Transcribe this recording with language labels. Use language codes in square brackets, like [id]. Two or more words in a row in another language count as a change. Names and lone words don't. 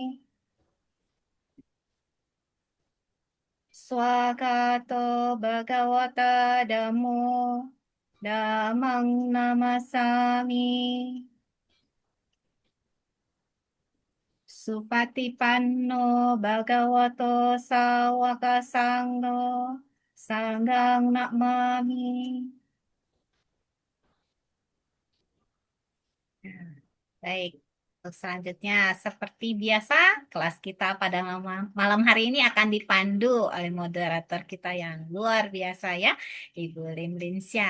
[pi] Swakato bhagawata dhammo dhammang namasami Supatipanno bhagavato sawaka sangho sanghang namami. [id] Baik, untuk selanjutnya seperti biasa kelas kita pada malam hari ini akan dipandu oleh moderator kita yang luar biasa ya, Ibu Lim Lin Siang.